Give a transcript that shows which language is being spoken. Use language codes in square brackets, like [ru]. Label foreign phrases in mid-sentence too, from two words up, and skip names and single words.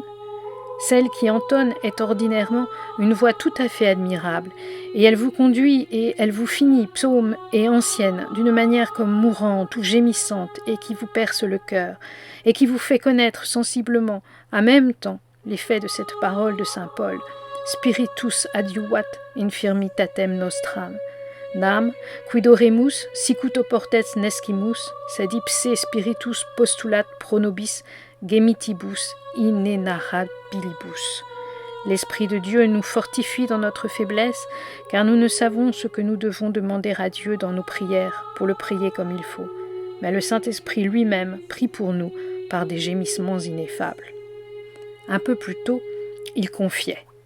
[fr] Celle qui entonne est ordinairement une voix tout à fait admirable, et elle vous conduit et elle vous finit, psaume et ancienne, d'une manière comme mourante ou gémissante, et qui vous perce le cœur, et qui vous fait connaître sensiblement, à même temps, l'effet de cette parole de saint Paul, « [la] Spiritus adiuvat infirmitatem nostram ». Nam, quid oremus, sicut oportet nescimus, sed ipse spiritus postulat pro nobis, gemitibus inenarrabilibus. [fr] L'Esprit de Dieu nous fortifie dans notre faiblesse, car nous ne savons ce que nous devons demander à Dieu dans nos prières pour le prier comme il faut. Mais le Saint-Esprit lui-même prie pour nous par des gémissements ineffables. Un peu plus tôt, il confiait.